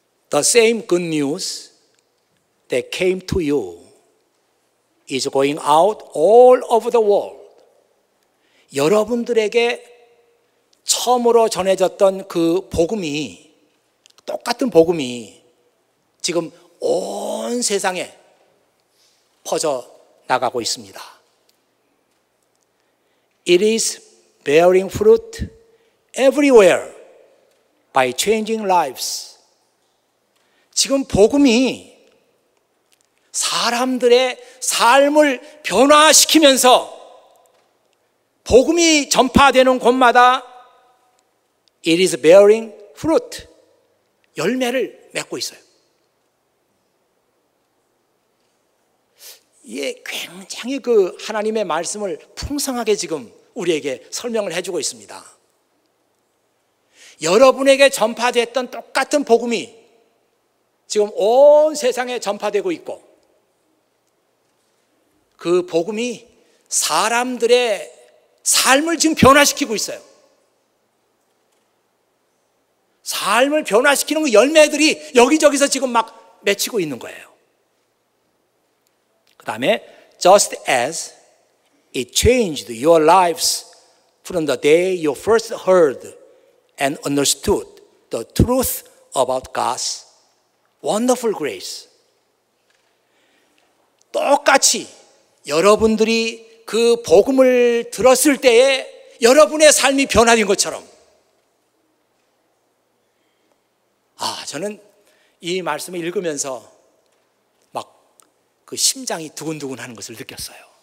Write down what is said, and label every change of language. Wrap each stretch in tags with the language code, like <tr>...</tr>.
<en>The same good news that came to you is going out all over the world.</en> <ko>여러분들에게 처음으로 전해졌던 그 복음이, 똑같은 복음이 지금 온 세상에 퍼져 나가고 있습니다.</ko> <en>It is bearing fruit everywhere by changing lives.</en> <ko>지금 복음이 사람들의 삶을 변화시키면서 복음이 전파되는 곳마다</ko> <en>it is bearing fruit,</en> <ko>열매를 맺고 있어요. 이게 굉장히 그 하나님의 말씀을 풍성하게 지금 우리에게 설명을 해주고 있습니다. 여러분에게 전파됐던 똑같은 복음이 지금 온 세상에 전파되고 있고, 그 복음이 사람들의 삶을 지금 변화시키고 있어요. 삶을 변화시키는 그 열매들이 여기저기서 지금 막 맺히고 있는 거예요.</ko> <en>그 다음에 just as it changed your lives from the day you first heard and understood the truth about God's wonderful grace.</en> <ko>똑같이 여러분들이 그 복음을 들었을 때에 여러분의 삶이 변화된 것처럼, 저는 이 말씀을 읽으면서 막 그 심장이 두근두근 하는 것을 느꼈어요.</ko>